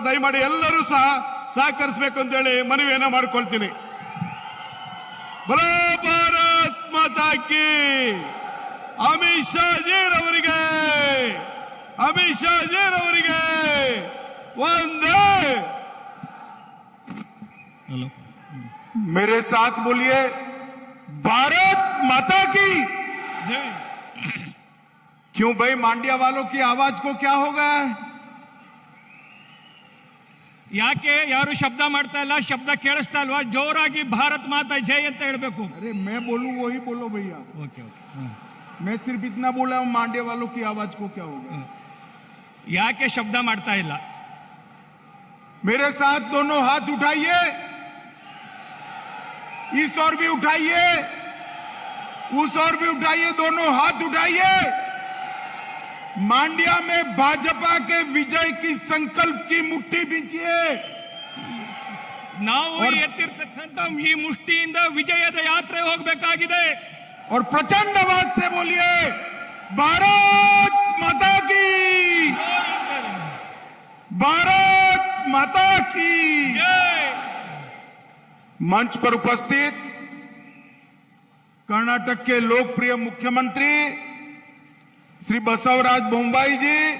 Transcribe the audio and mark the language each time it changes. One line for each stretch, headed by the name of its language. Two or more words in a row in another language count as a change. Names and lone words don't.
Kannada: ದಯಮಾಡಿ ಎಲ್ಲರೂ ಸಹ ಸಹಕರಿಸಬೇಕು ಅಂತೇಳಿ ಮನವಿಯನ್ನ ಮಾಡ್ಕೊಳ್ತೀನಿ.
Hindi: बोलो भारत माता की.
Kannada: ಅಮಿತ್ ಶಾ ಜಿರವರಿಗೆ, ಅಮಿತ್ ಶಾ ಜಿರವರಿಗೆ ಒಂದೇ.
Hindi: मेरे साथ बोलिए, भारत माता की. क्यों भाई, मांड्या वालों की आवाज को क्या होगा?
Kannada: ಯಾಕೆ ಯಾರು ಶಬ್ದ ಮಾಡ್ತಾ ಇಲ್ಲ? ಶಬ್ದ ಕೇಳಿಸ್ತಾ ಇಲ್ವಾ? ಜೋರಾಗಿ
Hindi: भारत माता जय
Kannada: ಅಂತ ಹೇಳ್ಬೇಕು.
Hindi: अरे मैं बोलूं वही बोलो भैया.
English: okay okay.
Hindi: मैं सिर्फ इतना बोला हूं, मांड्या वालों की आवाज को क्या होगा?
Kannada: ಯಾಕೆ ಶಬ್ದ ಮಾಡ್ತಾ ಇಲ್ಲ?
Hindi: मेरे साथ दोनों हाथ उठाइए, इस ओर भी उठाइए, उस ओर भी उठाइए, दोनों हाथ उठाइए. मांड्या में भाजपा के विजय की संकल्प की मुट्ठी बींचिए.
Kannada: ನಾವು ಎತ್ತಿರ್ತಕ್ಕಂಥ ಈ ಮುಷ್ಟಿಯಿಂದ ವಿಜಯದ ಯಾತ್ರೆ ಹೋಗಬೇಕಾಗಿದೆ.
Hindi: और प्रचंड आवाज से बोलिए, भारत माता की, भारत माता की.
Kannada: ಜೈ.
Hindi: मंच पर उपस्थित कर्नाटक के लोकप्रिय मुख्यमंत्री श्री बसवराज बोम्माई जी,